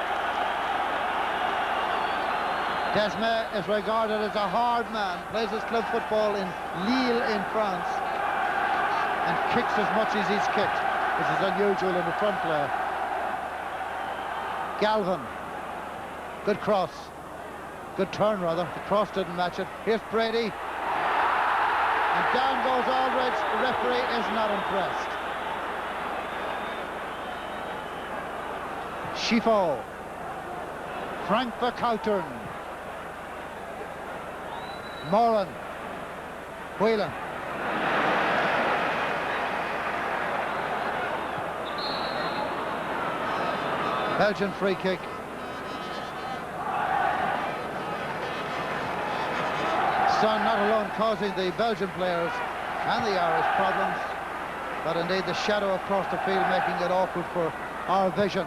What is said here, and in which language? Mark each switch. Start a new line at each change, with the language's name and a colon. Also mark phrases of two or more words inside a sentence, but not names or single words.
English: Desmet is regarded as a hard man, plays his club football in Lille in France, and kicks as much as he's kicked, which is unusual in a front player. Galvin. Good cross. Good turn, rather. The cross didn't match it. Here's Brady. And down goes Aldridge. The referee is not impressed. Schifo. Frank Verkoutern. Moran. Whelan. Belgian free kick. Sun not alone causing the Belgian players and the Irish problems, but indeed the shadow across the field making it awkward for our vision.